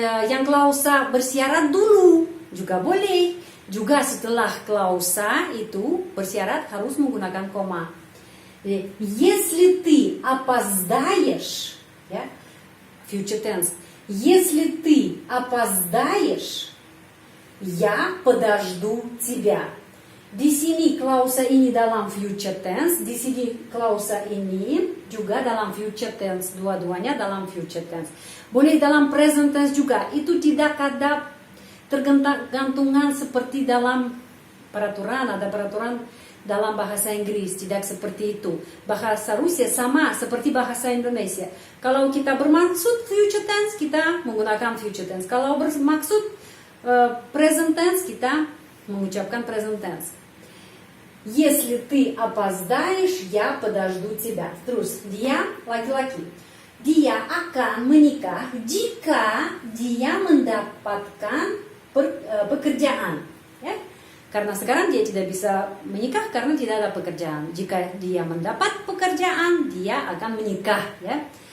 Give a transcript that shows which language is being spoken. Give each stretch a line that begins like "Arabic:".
Indonesian: Yang klausa bersyarat dulu juga boleh. Juga setelah klausa itu bersyarat harus menggunakan koma.
Russian: Если ты опоздаешь,
Indonesian: ya,
English: future tense.
Russian: Если ты опоздаешь, я подожду тебя.
Indonesian: Di sini klausa ini dalam future tense, di sini klausa ini juga dalam future tense, dua-duanya dalam future tense. Boleh dalam present tense juga, itu tidak ada tergantungan seperti dalam peraturan, ada peraturan dalam bahasa Inggris, tidak seperti itu. Bahasa Rusia sama seperti bahasa Indonesia. Kalau kita bermaksud future tense, kita menggunakan future tense. Kalau bermaksud present tense, kita mengucapkan present tense.
Russian: Если ты опоздаешь, я подожду тебя.
Indonesian: Terus, dia laki-laki. Dia akan menikah jika dia mendapatkan pekerjaan. Ya? Karena sekarang dia tidak bisa menikah karena tidak ada pekerjaan. Jika dia mendapat pekerjaan, dia akan menikah. Ya?